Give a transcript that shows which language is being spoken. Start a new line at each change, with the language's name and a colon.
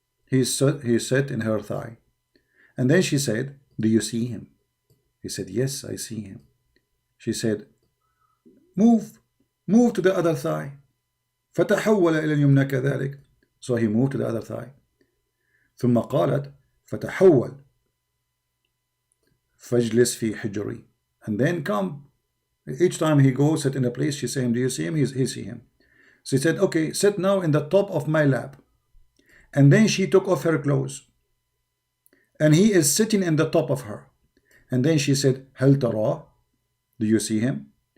English: He sat in her thigh. And then she said, do you see him? He said, yes, I see him. She said, move to the other thigh.
Arabic: فتحول إلى اليمنى كذلك.
English: So he moved to the other thigh.
Arabic: ثم قالت فتحول فاجلس في حجري,
English: and then come. Each time he goes sit in a place, she saying, do you see him? He see him. So he said, okay, sit now in the top of my lap. And then she took off her clothes, and he is sitting in the top of her. And then she said,
Arabic: هل تراه?
English: Do you see him?